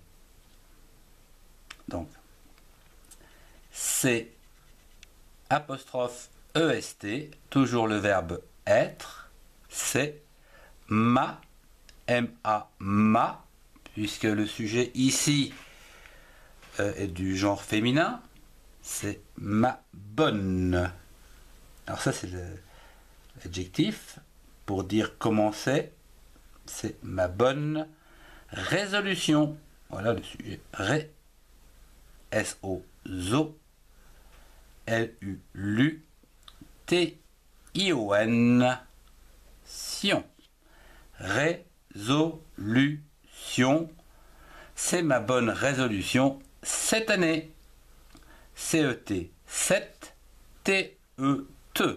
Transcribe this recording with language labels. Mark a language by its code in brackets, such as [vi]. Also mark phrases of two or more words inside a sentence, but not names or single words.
[fr] Donc, c'est apostrophe EST, toujours le verbe être, c'est ma, M-A, ma, puisque le sujet ici est du genre féminin, c'est ma bonne. Alors ça c'est l'adjectif pour dire comment c'est ma bonne résolution. Voilà le sujet. S-O-Z-O L-U-L-U-T-I-O-N Sion. Résolution. C'est ma bonne résolution cette année. C-E-T. 7. T-E-T.